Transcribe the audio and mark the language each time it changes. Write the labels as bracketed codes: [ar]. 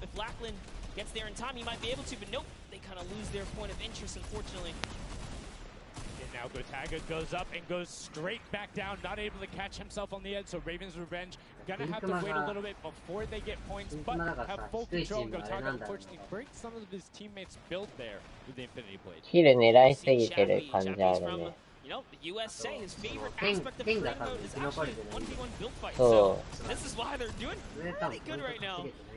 [en] If Lachlan gets there in time, he might be able to, but nope, they kind of lose their point of interest, unfortunately. And now Gotaga goes up and goes straight back down, not able to catch himself on the edge, so Raven's Revenge gonna have to wait a little bit before they get points, but have full control. Gotaga unfortunately breaks some of his teammates' build there with the Infinity Blade. [ja] キル狙いすぎてる感じあるね。 [en] You know, the USA, his favorite aspect of frame mode is actually 1v1 build fight, so this is why they're doing really good right now.